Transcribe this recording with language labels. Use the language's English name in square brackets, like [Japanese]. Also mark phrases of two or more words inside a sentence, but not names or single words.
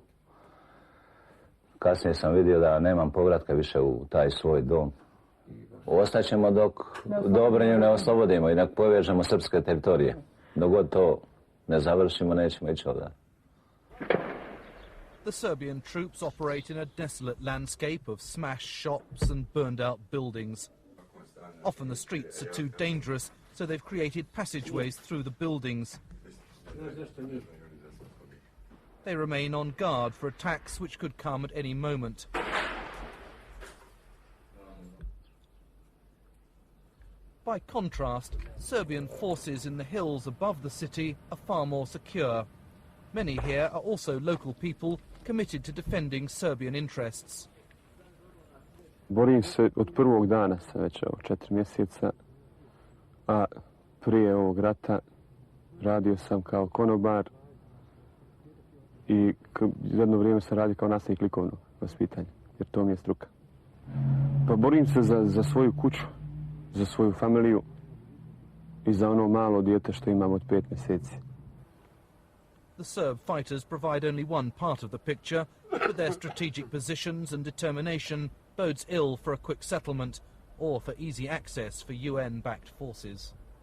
[Serbian] Kasnije sam vidio da nemam povratka više u taj svoj dom. Ostaćemo dok Dobrinju ne oslobodimo i nek povežemo srpske teritorije. Dok god to ne završimo, nećemo ići ovdje. [English] The Serbian troops operate in a desolate landscape of smashed shops and burned-out buildings. Often the streets are too dangerous, so they've created passageways through the buildings. They remain on guard for attacks which could come at any moment. By contrast, Serbian forces in the hills above the city are far more secure. Many here are also local people committed to defending Serbian interests. [Serbian] Borim se od prvog dana, sam već 4 mjeseca, a prije ovog rata radio sam kao konobar i jedno vrijeme sam radio kao nastavnik likovnog vaspitanja, jer to mi je struka. Pa borim se za svoju kuću, za svoju familiju i za ono malo dijete što imam od 5 mjeseci. [English] The Serb fighters provide only one part of the picture, but their strategic positions and determination bodes ill for a quick settlement or for easy access for UN-backed forces.